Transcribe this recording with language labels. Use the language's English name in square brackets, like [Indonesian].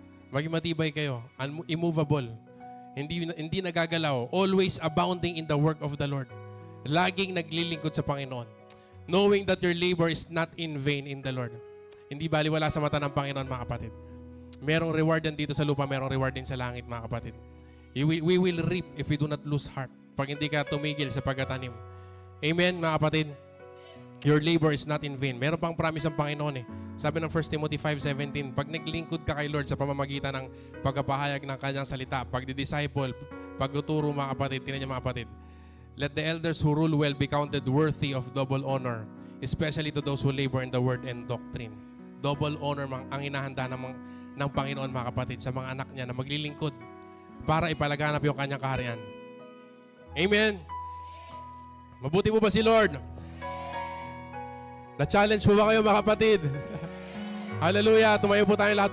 [Filipino] Maging matibay kayo, [English] immovable, [Filipino] hindi nagagalaw, [English] always abounding in the work of the Lord. [Filipino] Laging naglilingkod sa Panginoon. [English] Knowing that your labor is not in vain in the Lord. [Filipino] Hindi baliwala sa mata ng Panginoon, mga kapatid. Merong reward yan dito sa lupa, merong reward din sa langit, mga kapatid. [English] We will reap if we do not lose heart. [Filipino] Pag hindi ka tumigil sa pagtatanim. Amen, mga kapatid? [English] Your labor is not in vain. [Filipino] Meron pang promise ang Panginoon eh. Sabi ng 1 Timothy 5:17, pag naglingkod ka kay Lord sa pamamagitan ng pagpapahayag ng Kanyang salita, pagdi-disciple, pagtuturo mga kapatid, tingnan niyo mga kapatid. [English] Let the elders who rule well be counted worthy of double honor, especially to those who labor in the word and doctrine. [Filipino] Double honor ang hinahanda ng Panginoon mga kapatid sa mga anak niya na maglilingkod para ipalaganap yung kanyang kaharian. Amen. Mabuti po ba si Lord? Na-challenge po ba kayo mga kapatid? Hallelujah. Tumayo po tayong lahat.